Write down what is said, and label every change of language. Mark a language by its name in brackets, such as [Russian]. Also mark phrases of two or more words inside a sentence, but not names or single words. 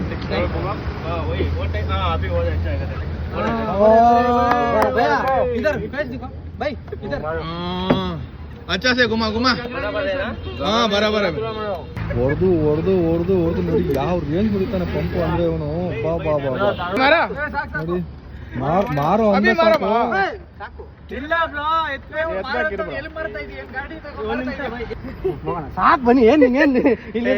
[Hindi] अभी हो जाएगा इधर दिखो भाई इधर अच्छा से घुमा घुमा हाँ बराबर है [Kannada] ಹೊಡೆದು ಹೊಡೆದು ಹೊಡೆದು ಹೊಡೆದು ನೋಡಿ ಯಾವ ರೇಂಜ್ ಮುಡಿತಾನೆ ಪಂಪು ಅಂದ್ರೆ ಇವನು ಬಾ ಬಾ ಬಾ ಬಾ. ನೋಡಿ ಮಾರೋ ಅಂದ್ರೆ ಸಾಕು. ಇಲ್ಲ ಬ್ರೋ ಸಾಕು ಬನ್ನಿ ಏನ್ ಇಲ್ಲಿ